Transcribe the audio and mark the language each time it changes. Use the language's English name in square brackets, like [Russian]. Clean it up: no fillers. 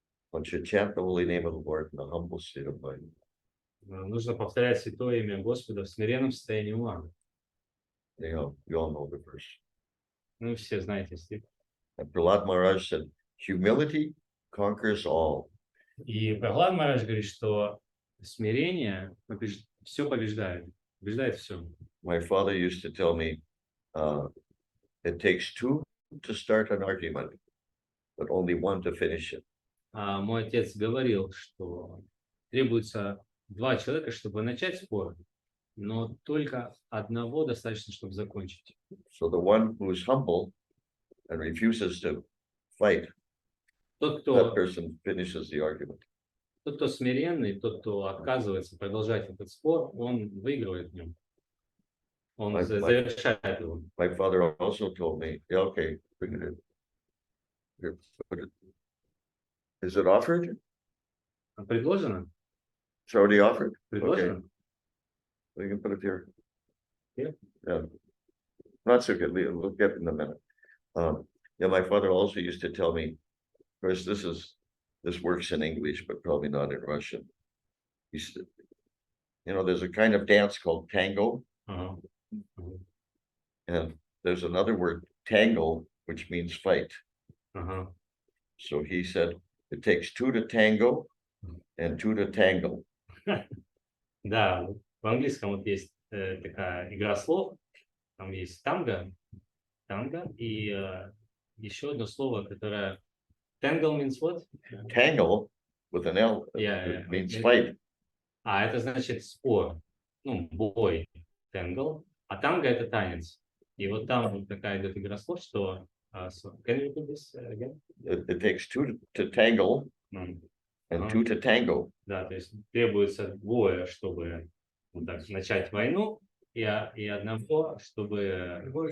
[English] One should chant the holy name of the Lord in a humble state of mind. [Russian] Нужно повторять святое имя Господа в смиренном состоянии ума. [English] You all know the verse. [Russian] Ну, все знаете стих. [English] And Prahlad Maharaj said, humility conquers all. [Russian] И Прохлад Махарадж говорит, что смирение все побеждает все. [English] My father used to tell me, it takes two to start an argument, but only one to finish it. [Russian] Мой отец говорил, что требуется 2 человека, чтобы начать спор, но только одного достаточно, чтобы закончить. [English] So the one who is humble and refuses to fight, [Russian] Тот, [English] that [Russian] кто [English] person finishes the argument. [Russian] Тот, кто смиренный, тот, кто отказывается продолжать этот спор, он выигрывает в нем. Он завершает его. [English] My father also told me, yeah, okay, bring it in. Here, put it. Is it offered? [Russian] Предложено? [English] It's already offered? Okay, [Russian] Предложено? [English] we can put it here. Yeah. Yeah. Not so good, we'll get it in a minute. Yeah, my father also used to tell me, of course, this works in English, but probably not in Russian. He said, there's a kind of dance called tango, [Russian] Ага. [English] and there's another word, tango, which means fight. [Russian] Ага. [English] So he said, it takes two to tango and two to tangle. [Russian] Да, в английском вот есть такая игра слов, там есть танго, и еще одно слово, которое [English] tangle means what? Tangle with an L Yeah. means fight. [Russian] Это значит спор, ну, бой, tangle, а танго это танец. И вот там вот такая идет игра слов, что [English] can you repeat this again? It takes two to tangle and two to tango. [Russian] Да, то есть требуется двое, чтобы вот так начать войну, и одного, чтобы...